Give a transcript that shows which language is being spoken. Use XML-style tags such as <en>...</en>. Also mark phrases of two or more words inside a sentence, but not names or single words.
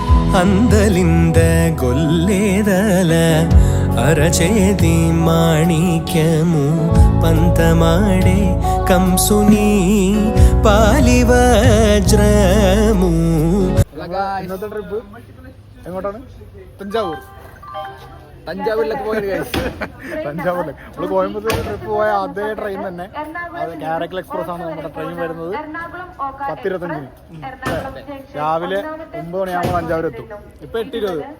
<te>అందలింద గొల్లేదల అరచేతి మాణిక్యము పంతమాడే కంసుని పాలి వజ్రము.</te> <ml>ഇന്നത്തെ ട്രിപ്പ് എങ്ങോട്ടാണ്? തഞ്ചാവൂരിലേക്ക് പോയത്. തഞ്ചാവൂരിലേക്ക് നമ്മൾ കോയമ്പത്തൂർ ട്രിപ്പ് പോയ അതേ ട്രെയിൻ തന്നെ, അത് കാരക്കൽ എക്സ്പ്രസ് ആണ് നമ്മുടെ ട്രെയിൻ വരുന്നത്. 10:25 രാവിലെ 9 മണിയാകുമ്പോൾ തഞ്ചാവൂർ എത്തും. ഇപ്പൊ 8:20.</ml>